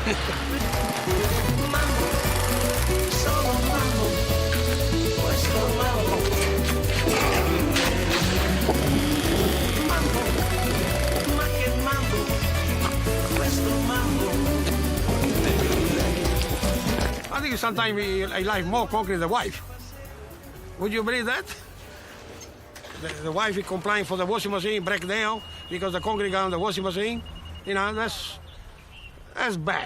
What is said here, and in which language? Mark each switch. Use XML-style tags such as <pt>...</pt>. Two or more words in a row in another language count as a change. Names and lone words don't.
<it>Mambo, solo mambo, questo mambo. Mambo, ma che mambo, questo mambo.</it> <en>I think sometimes I like more concrete than the wife. Would you believe that? The wife is complaining for the washing machine break down because the concrete got on the washing machine. You know, that's bad.</en>